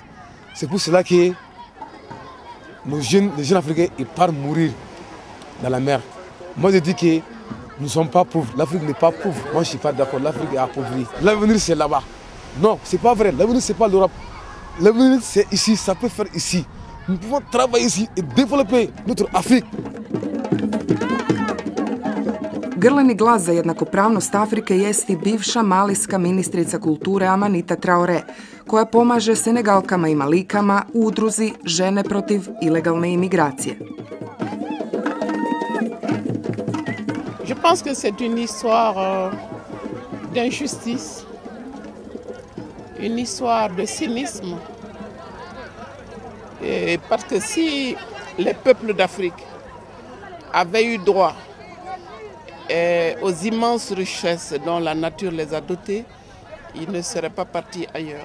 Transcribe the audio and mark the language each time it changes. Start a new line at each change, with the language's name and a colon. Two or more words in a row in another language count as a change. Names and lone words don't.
French: C'est pour cela que les jeunes Africains, ils partent mourir dans la mer. Moi je dis que nous ne sommes pas pauvres. L'Afrique n'est pas pauvre. Moi, je ne suis pas d'accord. L'Afrique est appauvrie. L'avenir, c'est là-bas. Non, ce n'est pas vrai. L'avenir, ce n'est pas l'Europe. L'avenir, c'est ici. Ça peut faire ici. Nous pouvons travailler ici et développer notre Afrique.
Croatian: Grleni glas za jednakopravnost Afrike jest i bivša malijska ministrica kulture Amanita Traore, koja pomaže Senegalkama i Malikama u udruzi Žene protiv ilegalne imigracije.
French: Je pense que c'est une histoire d'injustice, une histoire de cynisme. Et parce que si les peuples d'Afrique avaient eu droit aux immenses richesses dont la nature les a dotés, ils ne seraient pas partis ailleurs.